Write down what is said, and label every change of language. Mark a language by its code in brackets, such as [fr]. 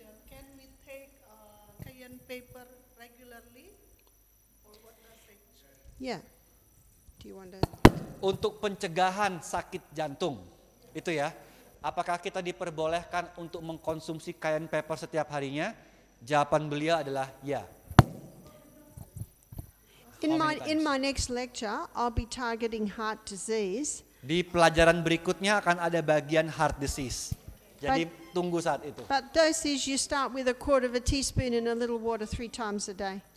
[en] Can we take cayenne pepper regularly? Or what does it? Yeah. Do you want to? [id] Untuk pencegahan sakit jantung, itu ya. Apakah kita diperbolehkan untuk mengkonsumsi cayenne pepper setiap harinya? Jawaban beliau adalah ya. [en] In my next lecture, I'll be targeting heart disease. [id] Di pelajaran berikutnya akan ada bagian heart disease. Jadi tunggu saat itu. [en] But dosage, you start with 1/4 teaspoon in a little water 3 times a day.